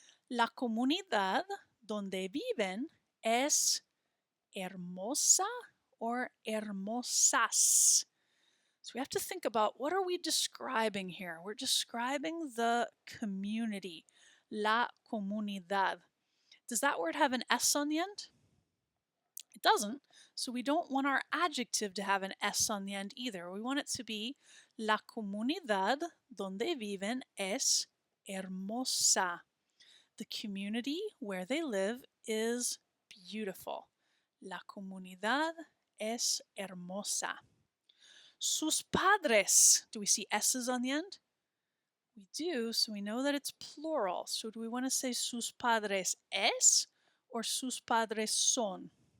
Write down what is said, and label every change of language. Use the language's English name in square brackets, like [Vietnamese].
[Spanish] La comunidad donde viven es hermosa or hermosas. [English] So we have to think about what are we describing here? We're describing the community, [Spanish] la comunidad. [English] Does that word have an S on the end? It doesn't, so we don't want our adjective to have an S on the end either. We want it to be [Spanish] la comunidad donde viven es hermosa. [English] The community where they live is beautiful. [Spanish] La comunidad es hermosa. Sus padres. [English] Do we see S's on the end? We do, so we know that it's plural. So do we want to say [Spanish] sus padres es [English] or [Spanish] sus padres son?